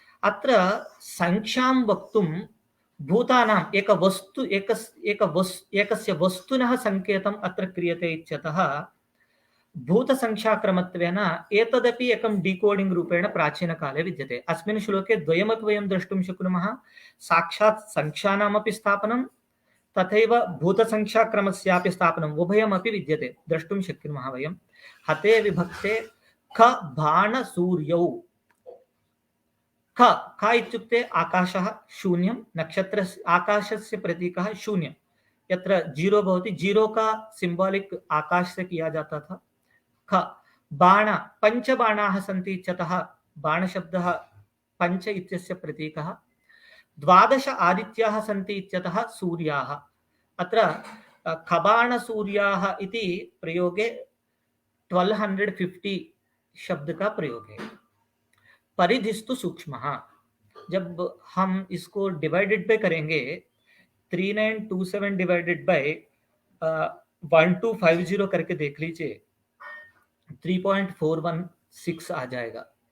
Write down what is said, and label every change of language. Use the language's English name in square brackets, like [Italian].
[Sanskrit] अत्र संख्यां वक्तुं भूतानाम् एकस्य वस्तुनः संकेतम् अत्र क्रियते इत्यतः भूतसंख्याक्रमत्वेन एतदपि एकं डिकोडिंग रूपेण प्राचीनकाले विद्यते। अस्मिन् श्लोके द्वयमपि वयं द्रष्टुं शक्नुमः, साक्षात् संख्यानामपि स्थापनं तथैव भूतसंख्याक्रमस्यापि स्थापनम् उभयमपि विद्यते, द्रष्टुं शक्नुमः वयं। हते विभक्ते ख बाण सूर्यौ। ख इत्युक्ते आकाशः, शून्यं, नक्षत्र आकाशस्य प्रतीकः शून्यं, यत्र जीरो भवति, [Hindi] जीरो का सिंबॉलिक आकाश से किया जाता था। [Sanskrit] ख बाण पञ्चबाणाः सन्ति इत्यतः बाणशब्दः पञ्च इत्यस्य प्रतीकः। 12 आदित्याः सन्ति इत्यतः सूर्याः। अत्र खबाणसूर्याः इति प्रयोगे 1250 [Hindi] शब्द का प्रयोग है। [Sanskrit] परिधिस्तु सूक्ष्मः, [Hindi] जब हम इसको डिवाइडेड बाय करेंगे 3927 डिवाइडेड बाय 1250 करके देख लीजिए 3.416 आ जाएगा।